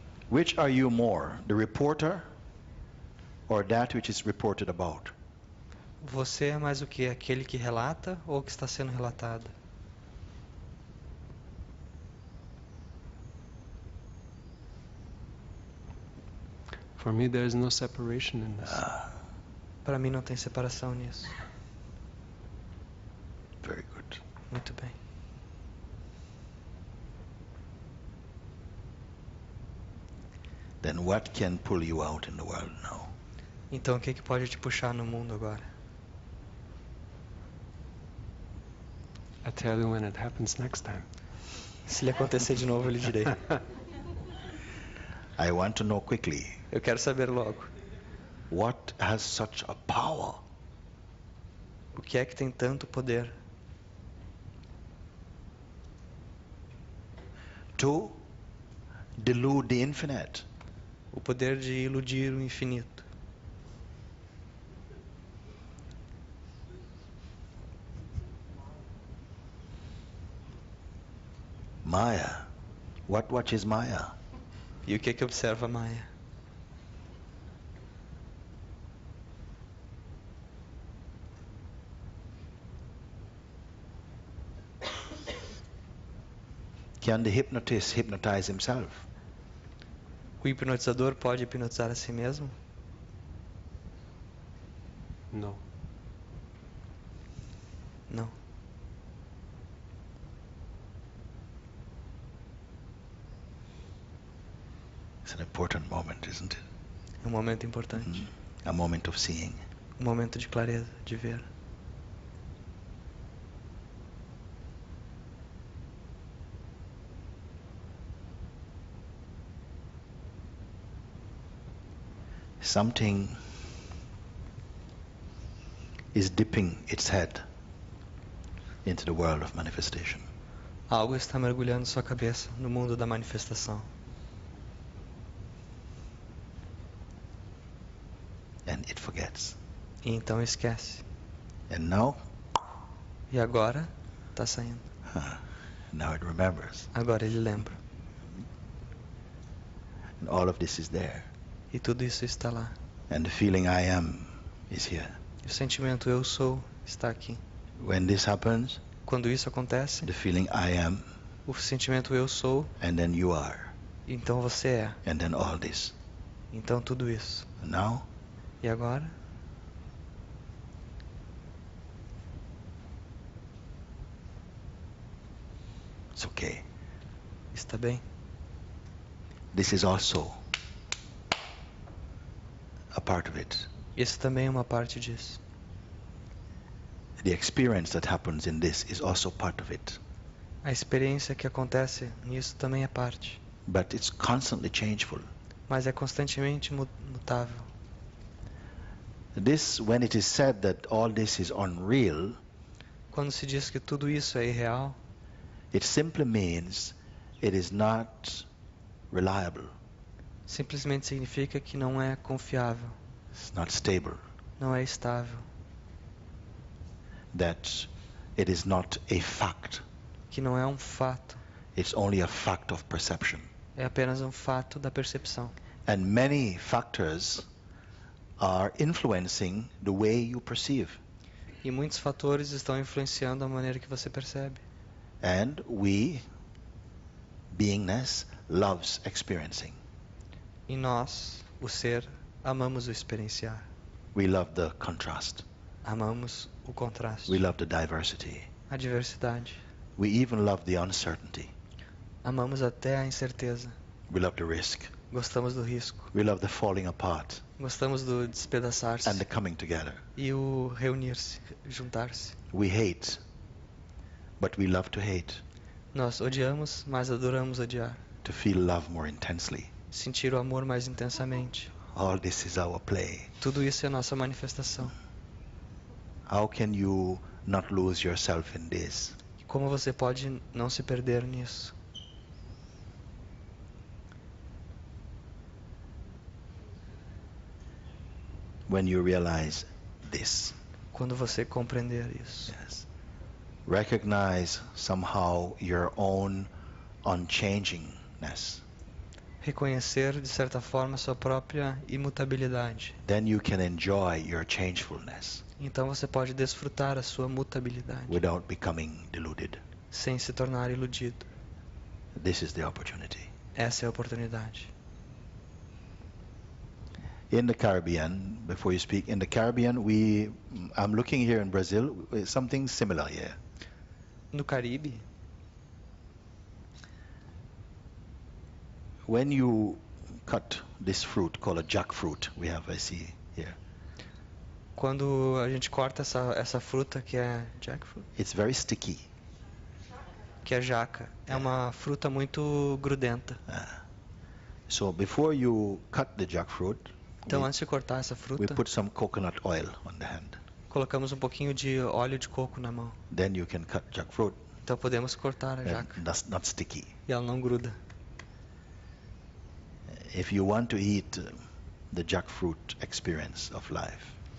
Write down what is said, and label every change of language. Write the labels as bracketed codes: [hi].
[en] Which are you more, the reporter or that which is reported about? [pt] Você é mais o que? Aquele que relata ou o que está sendo relatado? [en] For me, there is no separation in this. [pt] Para mim não tem separação nisso. [en] Very good. [pt] Muito bem. [en] Then what can pull you out in the world now? [pt] Então o que pode te puxar no mundo agora? [en] I'll tell you when it happens next time. [pt] Se lhe acontecer de novo, eu lhe direi. [en] I want to know quickly, [pt] Eu quero saber logo. [en] what has such a power [pt] O que é que tem tanto poder [en] to delude the infinite? [pt] o poder de iludir o infinito? [en] Maya. What is Maya? [pt] E o que observa Maya? [en] Can the hypnotist hypnotize himself? [pt] O hipnotizador pode hipnotizar a si mesmo? [en] No. [pt] Não. [en] It's an important moment, isn't it? [pt] É um momento importante. [en] A moment of seeing. [pt] Um momento de clareza, de ver. [en] Something is dipping its head into the world of manifestation. [pt] Algo está mergulhando sua cabeça no mundo da manifestação. [en] And it forgets. [pt] E então esquece. [en] And now, [pt] E agora está saindo. [en] now it remembers. [pt] Agora ele lembra. [en] And all of this is there. [pt] E tudo isso está lá. [en] And the feeling I am is here. [pt] E o sentimento eu sou está aqui. [en] When this happens, [pt] Quando isso acontece, [en] the feeling I am, [pt] o sentimento eu sou, [en] and then you are, [pt] então você é. [en] and then all this. [pt] Então tudo isso. [en] And now, [pt] E agora? [en] it's okay. [pt] Está bem? [en] This is also a part of it. [pt] Isso também é uma parte disso. [en] The experience that happens in this is also part of it. [pt] A experiência que acontece nisso também é parte. [en] But it's constantly changeful. [pt] Mas é constantemente mutável. [en] This, when it is said that all this is unreal, [pt] Quando se diz que tudo isso é irreal, [en] it simply means it is not reliable. [pt] simplesmente significa que não é confiável, [en] It's not stable. [pt] não é estável, [en] That it is not a fact. [pt] que não é um fato, [en] It's only a fact of perception. [pt] é apenas um fato da percepção. [en] And many factors are influencing the way you perceive. [pt] E muitos fatores estão influenciando a maneira que você percebe. [en] And we, beingness, loves experiencing. [pt] E nós, o ser, amamos o experienciar. [en] We love the contrast. [pt] Amamos o contraste, [en] We love the diversity. [pt] a diversidade. [en] We even love the uncertainty. [pt] Amamos até a incerteza. [en] We love the risk. [pt] Gostamos do risco. [en] We love the falling apart [pt] Gostamos do despedaçar-se [en] and the coming together. [pt] e o reunir-se, juntar-se. [en] We hate, but we love to hate, [pt] Nós odiamos, mas adoramos odiar. [en] to feel love more intensely. [pt] Sentir o amor mais intensamente. [en] All this is our play. [pt] Tudo isso é nossa manifestação. [en] How can you not lose yourself in this? [pt] E como você pode não se perder nisso? [en] When you realize this, [pt] quando você compreender isso. [en] Yes. Recognize somehow your own unchangingness. [pt] Reconhecer, de certa forma, sua própria imutabilidade. [en] Then you can enjoy your changefulness [pt] Então você pode desfrutar a sua mutabilidade, [en] without becoming deluded. [pt] sem se tornar iludido. [en] This is the opportunity. [pt] Essa é a oportunidade. [en] In the Caribbean, before you speak, in the Caribbean, I'm looking here in Brazil, something similar here. [pt] No Caribe, [en] When you cut this fruit called a jackfruit, I see here, [pt] quando a gente corta essa fruta que é jackfruit, [en] it's very sticky. [pt] que é jaca, é uma fruta muito grudenta. [en] So before you cut the jackfruit, [pt] Então, antes de cortar essa [en] we [pt] fruta, [en] put some coconut oil on the hand. [pt] colocamos um pouquinho de óleo de coco na mão. [en] Then you can cut jackfruit, [pt] Então podemos cortar a [en] and [pt] jaca [en] that's not sticky. [pt] e ela não gruda. [en] If you want to eat the jackfruit experience of life,